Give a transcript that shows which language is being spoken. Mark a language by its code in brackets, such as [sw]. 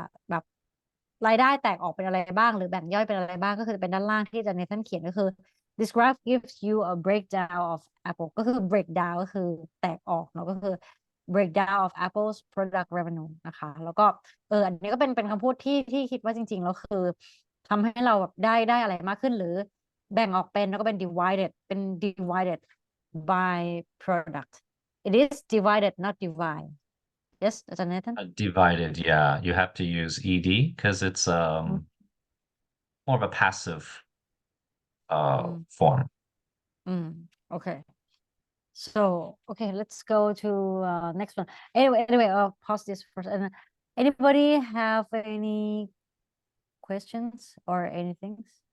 [th] แบบรายได้แตกออกเป็นอะไรบ้างหรือแบ่งย่อยเป็นอะไรบ้างก็คือจะเป็นด้านล่างที่อาจารย์เนท่านเขียนก็คือ [en] this graph gives you a breakdown of Apple [th] ก็คือ breakdown ก็คือแตกออกเนาะก็คือ [en] breakdown of Apple's product revenue [th] นะคะแล้วก็อันนี้ก็เป็นคำพูดที่คิดว่าจริงๆแล้วคือทำให้เราแบบได้อะไรมากขึ้นหรือแบ่งออกเป็นแล้วก็เป็น [en] divided by product it is divided not divide yes [th] อาจารย์เนท่าน [en] Divided, yeah. You have to use ed because it's more of a passive form. Okay so okay let's go to next one anyway I'll pause this first and anybody have any questions or anything